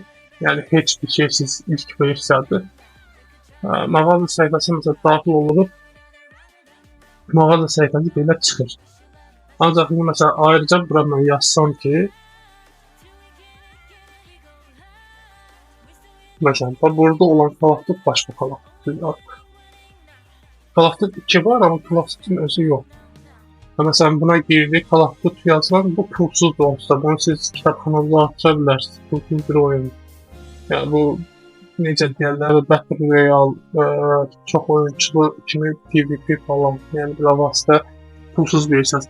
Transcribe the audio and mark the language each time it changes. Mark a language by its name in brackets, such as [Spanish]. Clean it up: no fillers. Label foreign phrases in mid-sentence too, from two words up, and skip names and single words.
[Azerbaijani] Yəni heç bir şeysiz ilk versiyadır. Mağaza səhifəsinə məsələn daxil oluruq. Mağaza səhifəsi belə çıxır. Ancaq məsələn ayrıca bura mən yazsam ki, məsələn burada olan Call of Duty başqa Call of Duty var. Call of Duty 2 var, amma Call of Duty'nin özü yox. Məsələn buna girdik, Call of Duty yazılan bu pulsuz da olsa, bunu siz kitabxanada açıra bilərsiniz, pulsuz bir oyun. Yəni bu necə deyirlər, [English] Battle Royale, [Azerbaijani] çox oyunçulu kimi PvP falan, yəni bir vasitə pulsuz versiyası.